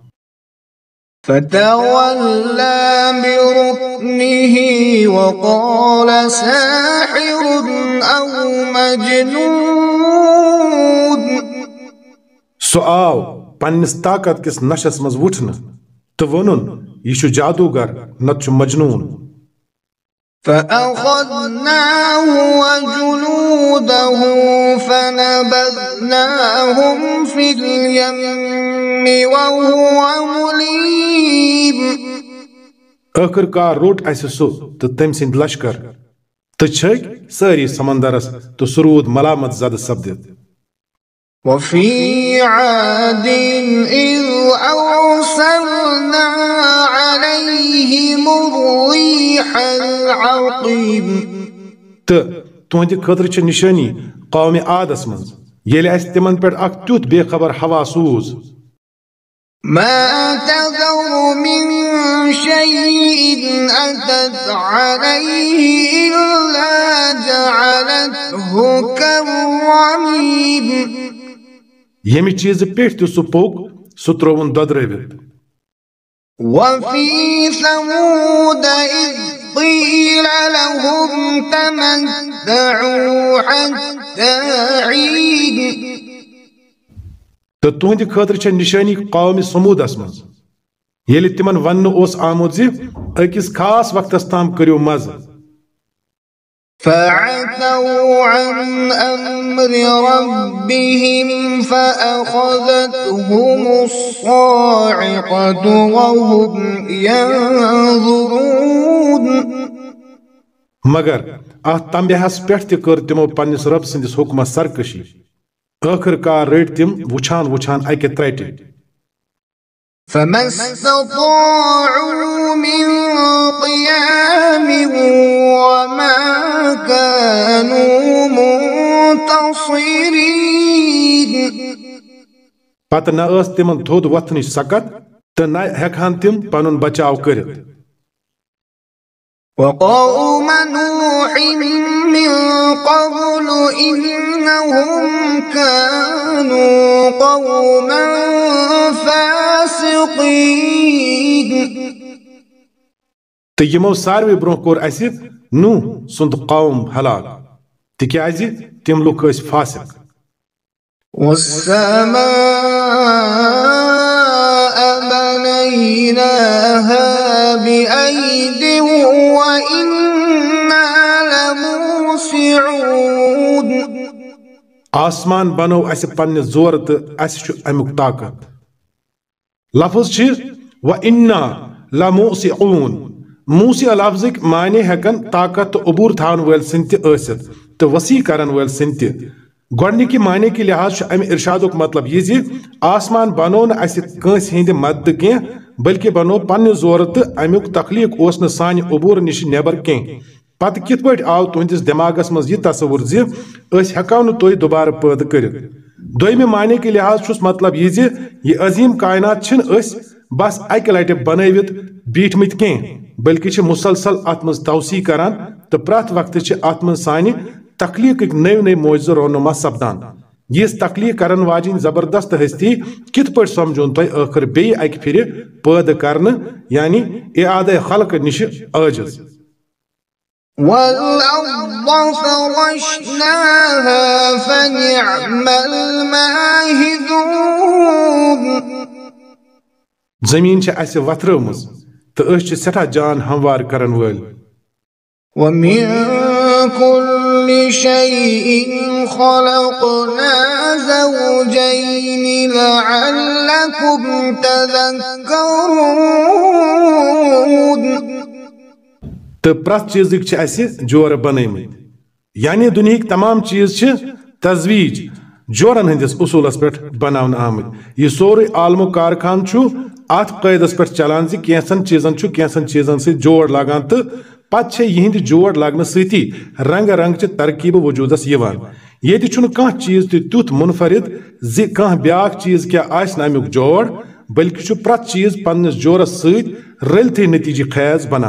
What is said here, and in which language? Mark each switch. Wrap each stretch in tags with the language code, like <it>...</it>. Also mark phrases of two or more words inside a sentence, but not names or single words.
<ar>فتولى بركنه وقال ساحر أو مجنون</ar> <ks>सो आव पन्निस ताकत किस नशस मज वुठन तो वनुन यह जादूगर नत मजनून।</ks> <ar>فأخذناه وجنوده فنبذناهم في اليم وهو مليم</ar> <ks>आखिरकार रोट अस सो तो तम सिंद लश्कर तो छक सारी समंदरस तो सुरूद मलामत जद सपदित।</ks> <ar>وفي عاد إذ أرسلنا عليهم الريح العقيم</ar> <ks>तो तुहंद खतर निशानी कौम आदस मज येल अस तिमन पे अख तुथ बेखबर हवा सूज</ks> <ar>ما تذر من شيء أتت عليه إلا جعلته كالرميم</ar> <ks>यमि चीज पे सह पोक सह त्रोवन ददरवित।</ks> <ar>وفي ثمود إذ قيل لهم تمتعوا حتى حين</ar> <ks>तो तुहंद खतर निशानी कौम समूदस मज येल तिमन वन ओस आमुद ज अकिस खास वक्तस ताम करियो मज।</ks> <ar>فعتوا عن أمر ربهم فأخذتهم الصاعقة وهم ينظرون</ar> <ks>मगर अत तंबेहस पे कर तिमो पन्निस रब सिंदिस हुक्मस सरकशी आखिरकार रट तिम वुछान वुछान अकि त्रटि।</ks> <ar>فما استطاعوا من قيام وما كانوا منتصرين</ar> <ks>पत न तिमन थोद वथन सकत तो न हेखान तिम पनुन बचाव करित।</ks> <ar>وقوم نوح من قبل إنهم كانوا قوما فاسقين</ar> <ks>तो यमो सारवे ब्रोह कोर अस नूह सुंद कौम हलाक तिक्याज तिम लुक फासिक।</ks> <ar>والسماء بنيناها بأيد وإنا لموسعون</ar> <ks>आसमान बनो अस पन्ने जोर तो अस अमुक ताकत। लफ्ज</ks> <ar>وإنا لموسعون</ar> <ks>मूसी लफ्ज़िक माने हेकन ताकत तो अबूर थान वल सिंत तो वसी करन वल सिंत गोडनिकी माने के लिहाज अम इरशादुक मतलब यह आसमान बनो न अस कंस हिंद मदद कह बल्कि बनो पन्ने जोर तो अमुक तखलीक ओस न सान अबूर निश नेबर कह। पत कित पट आव तुहंदिस दिमागस मज यह तस्वुर हेको न तुह दोबारा पैद कर। दोयमे माने के लिहाज मतलब यह अजीम कायनात बस अक लट बनवित बीठमत कह बल्कि मुसलसल अत मज तवसी करान तो प्रत वक्त अत मज सानि तखलीक नव नव मोजज़ रोनुमा सपदान। यह तखलीक करन वाजिन जबरदस्त हस्ती कित पट समझोन तुह आखिर बे अक फिर पैद करन यानी इआद खल्क निश आजिज।</ks> <ar>والأرض فرشناها فنعم الماهدون</ar> <ks>जमीन अस वथरमज तो सठा जान हमवार करन वल।</ks> <ar>ومن كل شيء خلقنا زوجين لعلكم تذكرون</ar> <ks>तो प्रत चीज जोर बनमत यानी दुनिया तमाम चीज तजवीज जोरन हंदिस उसूलस पे बनावन आमत यह सोरे आलमो कारखान अत कैदस पे चलान कैसन चीजन से जोड़ लगान तो पे यहंद जोड़ लगन सती रंग रंग च तरकीब वजूदस ये कह चीज तुथ मुनफरिद कह ब्या चीज क्या अमुक जोड़ बल्कि प्रत चीज पन्नस जोरस सलते नतीजे खैज</ks>